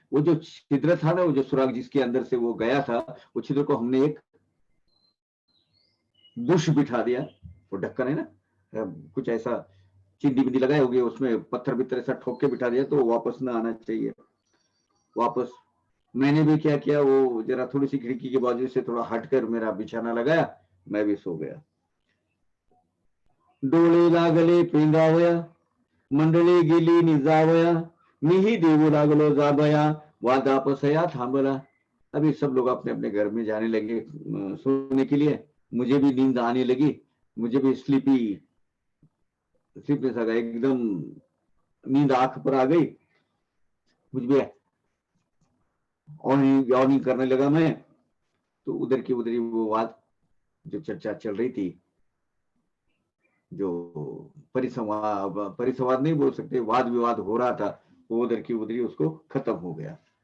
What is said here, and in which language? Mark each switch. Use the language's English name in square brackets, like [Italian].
[Hindi] वो जो छिद्र था ना, वो जो सुराग जिसके अंदर से वो गया था, वो छिद्र को हमने एक बुश बिठा दिया, वो ढक्कन है ना, कुछ ऐसा चिंदी बिंदी लगाए होगी, उसमें पत्थर बित्थर ऐसा ठोक के बिठा दिया, तो वापस ना आना चाहिए वापस। मैंने भी क्या किया, वो जरा थोड़ी सी खिड़की के बाजू से थोड़ा हटकर मेरा बिछाना लगाया, मैं भी सो गया। [Marathi] डोळे लागले पेंगावया, मंडळी गेली निजावया, मीही देऊ लागलो जाबया, वादापसया थांबला। [Hindi] अभी सब लोग अपने अपने घर में जाने लगे सोने के लिए। मुझे भी नींद आने लगी, मुझे भी स्लीपनेस आ गया, एकदम नींद आंख पर आ गई। मुझ में ऑन करने लगा मैं, तो उधर की उधर ही वो बात जो चर्चा चल रही थी, जो परिसंवाद नहीं बोल सकते, वाद विवाद हो रहा था, वो उधर की उधर ही उसको खत्म हो गया।